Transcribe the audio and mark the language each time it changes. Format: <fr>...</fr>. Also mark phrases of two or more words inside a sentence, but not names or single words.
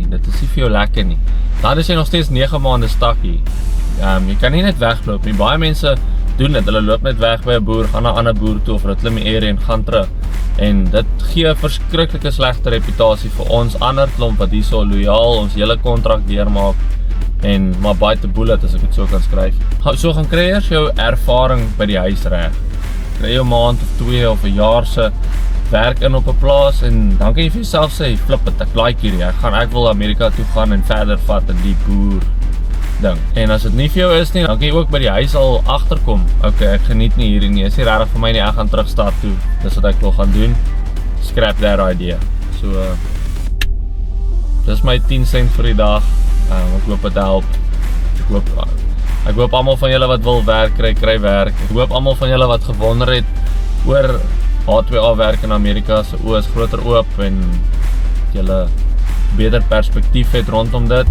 <af>Dit is nie vir jou lekker nie. Dan is jy nog steeds 9 maande stak hier. Jy kan nie net wegloop nie. Baie mense doen dit. Hulle loop net weg by 'n boer, gaan na 'n ander boer toe of hulle klim die area en gaan terug. En dit gee 'n verskriklike slegte reputasie vir ons ander klomp wat hier so loyaal ons hele kontrak deurmaak en maar</af> <en>bite the bullet</en> <af>as ek dit so kan skryf. So gaan kry eers jou ervaring by die huis reg. Kry jou maand of 2 of 'n jaar se werk in op 'n plaas en dan kan jy vir jouself sê, flip het, ek like hierdie, ek wil Amerika toe gaan en verder vat in die boer ding. En as dit nie vir jou is nie, dan kan jy ook by die huis al agterkom. Okay, ek geniet nie hierdie nie, is nie regtig vir my nie, ek gaan terug stad toe. Dis wat ek wil gaan doen.</af> <en>Scrap that idea.</en> <af>So, dis my 10 cent vir die dag. Ek hoop dit help. Ek hoop almal van julle wat wil werk kry werk. Ek hoop almal van julle wat gewonder het oor H2A werk in Amerika, se oë is groter oop en julle beter perspektief het rondom dit.</af>